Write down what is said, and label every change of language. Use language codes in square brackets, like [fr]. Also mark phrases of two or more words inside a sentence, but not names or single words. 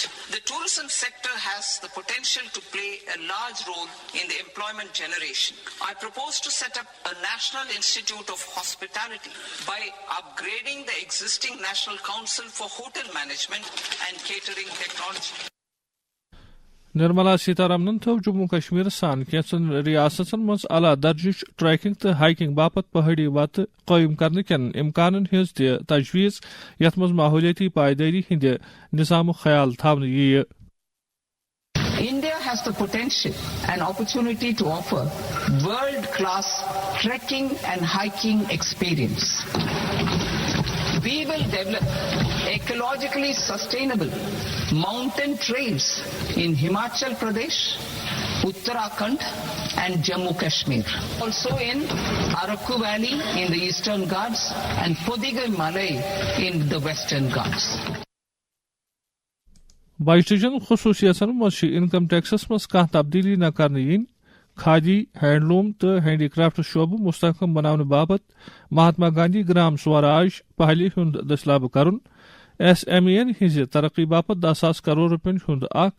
[en] The tourism sector has the potential to play a large role in the employment generation. I propose to set up a National Institute of Hospitality by upgrading the existing National Council for Hotel Management and Catering Technology. [ks] نرملا سیتارمنن تھو جموں کشمیر سان کینژن ریاستن مز اعلیٰ درجٕچ ٹریکنگ تو ہائکنگ باپت پہاڑی وتہ قائم کرنے کین امکانن ہز تہ تجویز یتھ مز ماحولیاتی پائیداری ہند نظام خیال تھاونہ ییہ۔ [en] India has the potential and opportunity to offer world-class trekking and hiking experience. We will develop ecologically sustainable mountain trails in Himachal Pradesh, Uttarakhand and Jammu Kashmir. Also in Araku Valley in the Eastern Ghats and Podigai Malay in the Western Ghats. [ks] بجٹچن خصوصیتن مز [en] income tax [ks] مز کانٛہہ تبدیلی نہ کرنہٕ یِنۍ، کھادی، ہینڈلوم تو [en] handicraft [ks] شعبہ مستحکم بناونہٕ باپت مہاتما گاندھی گرام سوراج پہلہِ ہُنٛد دٔسلابہٕ کرُن، SME ین ہٕنٛزِ ترقی باپت 10,000 crore رۄپین ہُنٛد اکھ